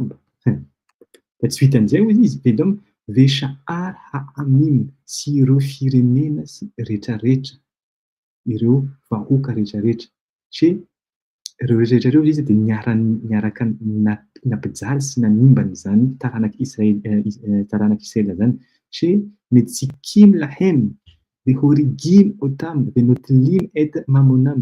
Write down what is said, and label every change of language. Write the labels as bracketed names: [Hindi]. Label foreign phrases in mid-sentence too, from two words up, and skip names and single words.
[Malagasy] Fa tsy vitan'izay ozy izy Edom [Hebrew] ושאר העמים [Malagasy] sy ireo firenena sy rehetrarehetra, ireo vahoaka rehetrarehetra. Ireo rehetrarehetra ireo izy dia niaraka nampijaly sy nanimbana izany taranaky Israela zany. [Hebrew] מציקים להם והורגים אותם ונוטלים את ממונם.